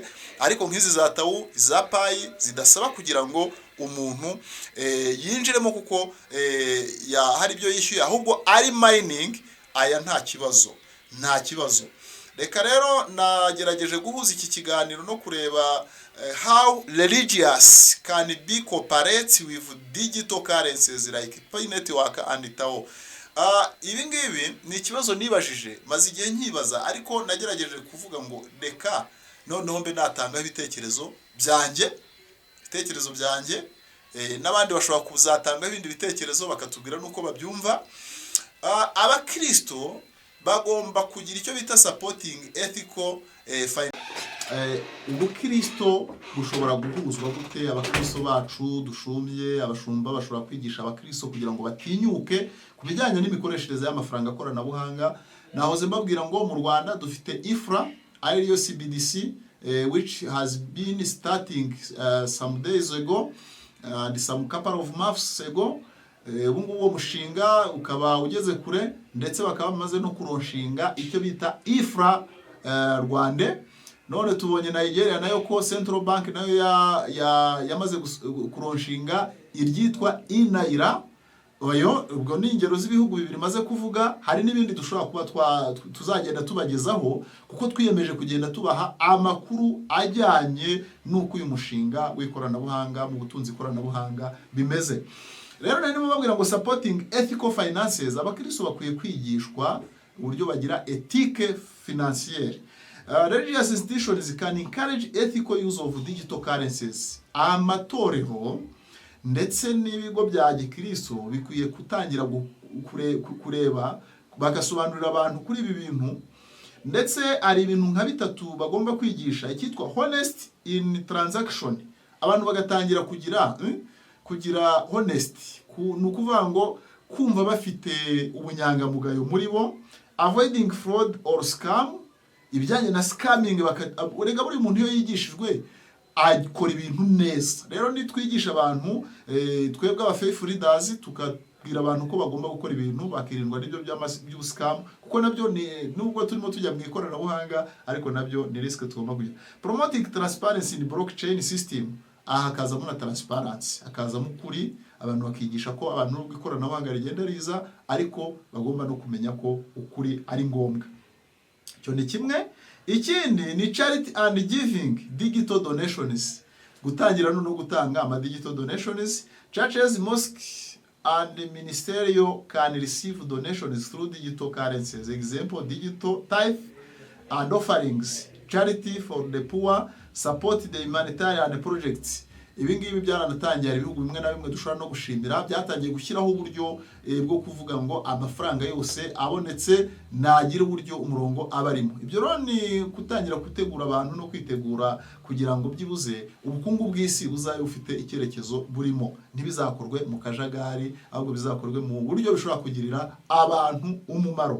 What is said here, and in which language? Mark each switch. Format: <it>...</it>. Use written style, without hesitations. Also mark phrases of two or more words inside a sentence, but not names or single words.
<rw>Ariko nk'izi za tawu za payi zidasaba kugira ngo umuntu yinjiremo, kuko hari ibyo yishyuye ahubwo ari mining, aya nta kibazo. Reka rero nagerageje guhuza iki kiganiro no kureba</rw> <en>how religious can be cooperate with digital currencies like P-Network and TAO.</en> <rw>Ibi ngibi ni ikibazo nibajije maze igihe nkibaza, ariko nagerageje kuvuga ngo reka noneho mbe natanga ibitekerezo byanjye, n'abandi bashobora kuzatanga ibindi bitekerezo bakatubwira nuko babyumva. Abakristo bagomba kugira icyo bita</rw> <en>supporting ethical</en> <rw>ubukristo bushobora guhuzwa gute? Abakristo bacu dushumbye, abashumba bashobora kwigisha abakristo kugira ngo batinyuke ku bijyanye n'imikoreshereze y'amafaranga koranabuhanga. Nahoze mbabwira ngo mu Rwanda dufite IFRA ariyo CBDC</rw> <en>which has been starting some days ago. and some couple of months ago.</en> <rw>Ubu ngubu uwo mushinga ukaba ugeze kure, ndetse bakaba bamaze no kuronshinga icyo bita IFRA Rwanda. None tubonye Nigeria nayo ko Central Bank nayo yamaze kuronshinga iryitwa INAIRA. Ubwo ni ingero z'ibihugu bibiri maze kuvuga. Hari n'ibindi dushobora kuba tuzagenda tubagezaho, kuko twiyemeje kugenda tubaha amakuru ajyanye n'uko uyu mushinga w'ikoranabuhanga mu butunzi ikoranabuhanga bimeze. Rero nari mubabwira ngo</rw> <en>supporting ethical finances,</en> <rw>abakristo bakwiye kwigishwa uburyo bagira</rw> <fr>ethique financière.</fr> <en>Religious institutions can encourage ethical use of digital currencies.</en> <rw>Amatorero ndetse n'ibigo bya gikristo bikwiye kutangira kureba bagasobanurira abantu kuri ibi bintu, ndetse ari ibintu nka bitatu bagomba kwigisha, icyitwa</rw> <en>honest in transaction.</en> <rw>Abantu bagatangira kugira honesty, ni ukuvuga ngo kumva bafite ubunyangamugayo muri bo,</rw> <en>avoiding fraud or scam.</en> <rw>Ibijyanye na scamming urega buri muntu iyo yigishijwe akora ibintu neza. Rero nitwigisha abantu twebwe aba</rw> <en>faithful leaders</en> <rw>tukabwira abantu ko bagomba gukora ibintu bakirindwa n'ibyo by'u scam, kuko nabyo nubwo turimo tujya mu ikoranabuhanga ariko nabyo ni risk tugomba kugira.</rw> <en>Promoting transparency in blockchain system,</en> <rw>aha hakazamo na transparency, hakazamo ukuri. Abantu bakigisha ko abantu n'ubwo ikoranabuhanga rigenda riza ariko bagomba no kumenya ko ukuri ari ngombwa. Cyo ni kimwe. Ikindi ni</rw> <en>charity and giving digital donations,</en> <rw>gutangira no gutanga ama</rw> <en>digital donations. Churches, mosques and ministerial can receive donations through digital currencies. Example, digital tithe and offerings, charity for the poor, support the humanitarian projects.</en> <rw>Ibi ngibi byaranatangiye ibihugu bimwe na bimwe dushobora no gushimira, byatangiye gushyiraho uburyo bwo kuvuga ngo amafaranga yose abonetse nagira uburyo umurongo abarimo. Ibyo rero ni kutangira gutegura abantu no kwitegura kugira ngo byibuze ubukungu bw'isi buzaye ufite icyerekezo burimo, ntibizakorwe mu kajagari, ahubwo bizakorwe mu buryo bishobora kugirira abantu umumaro.</rw>